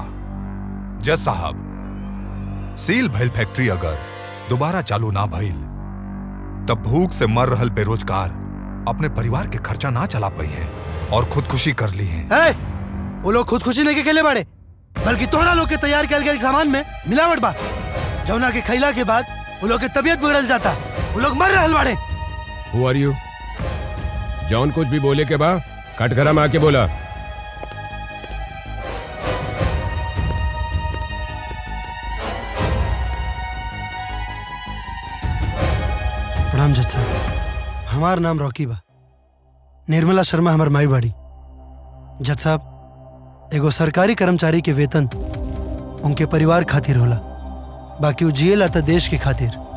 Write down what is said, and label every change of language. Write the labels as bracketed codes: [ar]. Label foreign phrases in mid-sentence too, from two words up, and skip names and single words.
[bho] जज साहब, सील भइल फैक्ट्री अगर दोबारा चालू ना भइल तब भूख से मर रहल बेरोजगार अपने परिवार के खर्चा ना चला पाई है और खुदकुशी कर ली है। वो लोग खुदकुशी नहीं के खेले बाड़े, बल्कि तोहरा लोग के तैयार किया गया सामान में मिलावट बा, जौना के खैला के बाद वो लोग के तबीयत बिगड़ल जाता। वो लोग मर रहल बाड़े। [en] Who are you? [bho] जॉन कुछ भी बोले के बा कटघरा में आके बोला। प्रणाम जज साहब, हमार नाम रॉकी बा। निर्मला शर्मा हमार माई बाड़ी। जज साहब, एगो सरकारी कर्मचारी के वेतन उनके परिवार खातिर होला, बाकी वो जिएला त देश के खातिर।